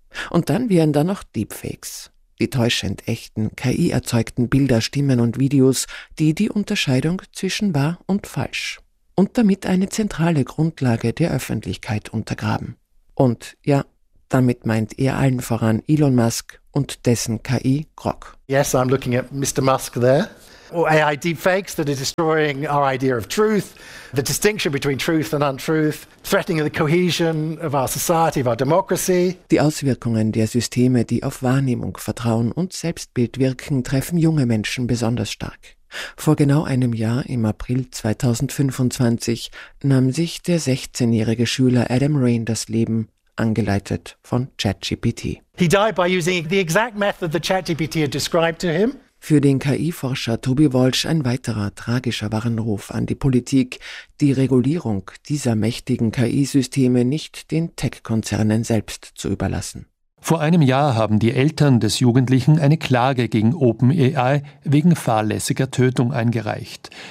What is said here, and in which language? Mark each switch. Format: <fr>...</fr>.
<de>Und dann wären da noch Deepfakes, die täuschend echten, KI-erzeugten Bilder, Stimmen und Videos, die die Unterscheidung zwischen wahr und falsch und damit eine zentrale Grundlage der Öffentlichkeit untergraben. Und ja, damit meint er allen voran Elon Musk und dessen KI Grok.</de> <en>Yes, I'm looking at Mr. Musk there. or AI deepfakes that are destroying our idea of truth, the distinction between truth and untruth, threatening the cohesion of our society, of our democracy.</en> <de>Die Auswirkungen der Systeme, die auf Wahrnehmung, Vertrauen und Selbstbild wirken, treffen junge Menschen besonders stark. Vor genau einem Jahr, im April 2025, nahm sich der 16-jährige Schüler Adam Rain das Leben, angeleitet von ChatGPT.</de> <en>He died by using the exact method that ChatGPT had described to him.</en> <de>Für den KI-Forscher Toby Walsh ein weiterer tragischer Warnruf an die Politik, die Regulierung dieser mächtigen KI-Systeme nicht den Tech-Konzernen selbst zu überlassen. Vor einem Jahr haben die Eltern des Jugendlichen eine Klage gegen OpenAI wegen fahrlässiger Tötung eingereicht.</de>